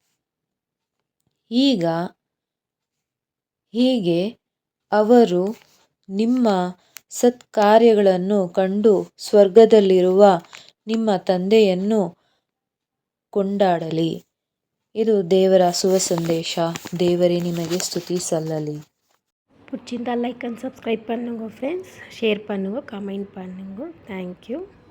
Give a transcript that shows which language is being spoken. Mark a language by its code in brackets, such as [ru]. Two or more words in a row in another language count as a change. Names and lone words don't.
[kn] ಹೀಗೆ ಅವರು ನಿಮ್ಮ ಸತ್ಕಾರ್ಯಗಳನ್ನು ಕಂಡು ಸ್ವರ್ಗದಲ್ಲಿರುವ ನಿಮ್ಮ ತಂದೆಯನ್ನು ಕೊಂಡಾಡಲಿ. ಇದು ದೇವರ ಶುಭ ಸಂದೇಶ. ದೇವರೇ ನಿಮಗೆ ಸ್ತುತಿ ಸಲ್ಲಲಿ. [ta] பிடிச்சிருந்தா [en] like and subscribe [ta] பண்ணுங்க ஃப்ரெண்ட்ஸ். ஷேர் பண்ணுங்க, கமெண்ட் பண்ணுங்க. தேங்க்யூ.